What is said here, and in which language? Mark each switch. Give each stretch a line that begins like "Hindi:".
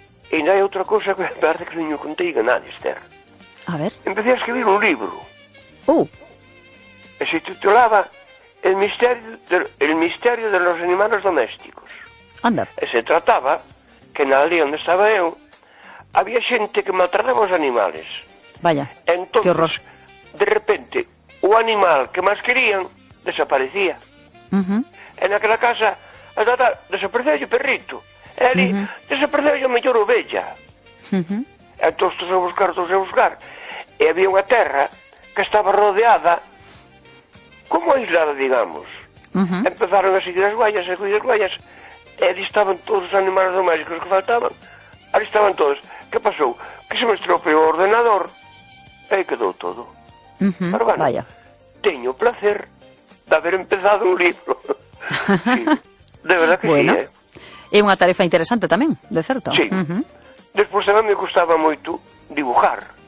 Galician: E ainda hai outra cousa que parece que non contei a nadie, Esther.
Spanish: A ver. Empecé a escribir un libro.
Galician: E
Spanish: se titulaba El misterio de los animales domésticos. Anda.
Galician: E se trataba que na aldea onde estaba eu había xente que maltrataba os animales.
Spanish: Vaya, entonces, que horror.
Galician: De repente, o animal que máis querían desaparecía. En aquela casa, a tata desaparecía o perrito. Eli, desapareceu a mellor ovella. E todos a buscar, E había unha terra que estaba rodeada,
Spanish: como aislada, digamos.
Galician: Empezaron a seguir as guayas, e ali estaban todos os animales domésticos que faltaban. Ali estaban todos. Que pasou? Que se me estropeou o ordenador. E aí quedou todo.
Spanish: Pero bueno, vaya.
Galician: Teño o placer de haber empezado un libro.
Spanish: Sí, de verdad que bueno. Sí, eh.
Galician: É unha tarefa interesante tamén, de certo.
Spanish: Sí.
Galician: Despois tamén me gustaba moito dibujar.